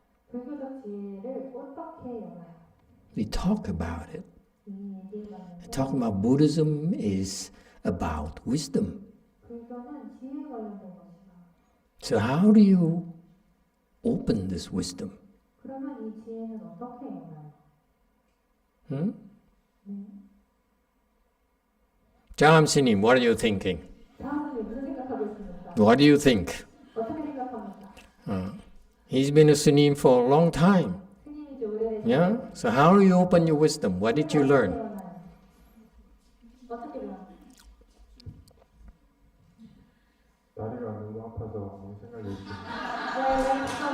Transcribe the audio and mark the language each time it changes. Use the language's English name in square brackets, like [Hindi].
[Korean] 불교적 지혜를 어떻게 열어요? [English] We talk about it. [Korean] 이미 얘기해봤는데 [English] Talking about Buddhism is about wisdom. [Korean] 불교는 지혜 관련된 것이다. [English] So how do you open this wisdom? [Korean] 그러면 이 지혜는 어떻게 열어요? [English] Jamsinim, what are you thinking? [Korean] 다음은 무슨 생각하고 있습니까? [English] What do you think? [Korean] 어떻게 생각합니까? [English] He's been a Sunim for a long time. [Korean] 스님이 좀 오래되셨어요. [English] Yeah? So how do you open your wisdom? What did you learn? [Korean] 어떻게 배워요? 다리가 너무 아파서 아무 생각이 없어요.